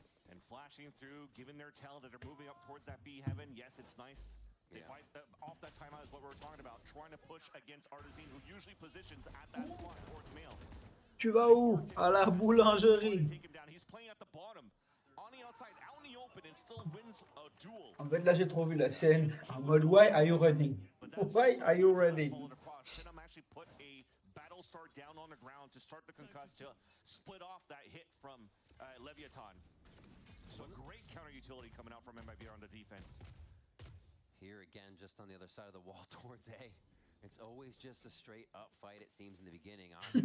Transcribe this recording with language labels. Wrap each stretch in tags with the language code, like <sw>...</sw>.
<en>And flashing through, giving their tell that they're moving up towards that B heaven. Yes, it's nice. Off that timeout is what we were talking about. Trying to push against Artisan, who usually positions at that slot towards Mail.</en> <fr>Tu vas où? À la boulangerie.</fr> <en>He's playing at the bottom. On the outside, out in the open, and still wins a duel.</en> <fr>En fait, là, j'ai trop vu la scène en mode</fr> <en>Why are you running? Why are you running? Shinam actually put a battle star down on the ground to start the concuss to split off that hit from Leviathan. So great counter utility coming out from MIBR on the defense. Here again, just on the other side of the wall towards A. It's always just a straight up fight, it seems, in the beginning.</en>